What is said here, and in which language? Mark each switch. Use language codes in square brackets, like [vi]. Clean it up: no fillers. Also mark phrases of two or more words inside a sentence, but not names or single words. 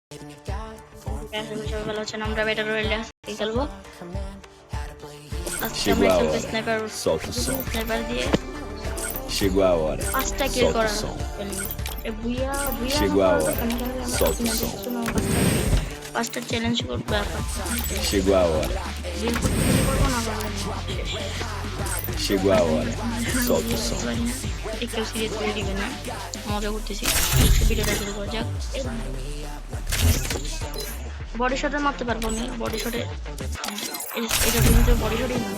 [bn] সবাই ভালো আছেন। আমরা [en] battle royale-e [bn] খেলবো। আজকে আমরা [pt] Chegou a [bn] খেলবো [pt] hora. [bn] স্নাইপার [pt] Solta o som. [bn] স্নাইপার দিয়ে [pt] Chegou a hora. [bn] 5টা কিল [pt] Solta [bn] করা [pt] o som. [bn] বুইয়া বুইয়া [pt] Chegou a hora. Solta o som. [bn] 5টা চ্যালেঞ্জ করবো। [pt] Chegou a hora. [bn] বিল করবো না [pt] Chegou a hora. Solta o som. [bn] কেউ সিরিয়াস করে দিবে না, মজা করতেছি। ভিডিওটা শুরু করা যাক। [en] body shot-e [bn] মারতে পারবো আমি, [en] body shot-e [bn] এটা কিন্তু [en] body shot-i [bn] মানে।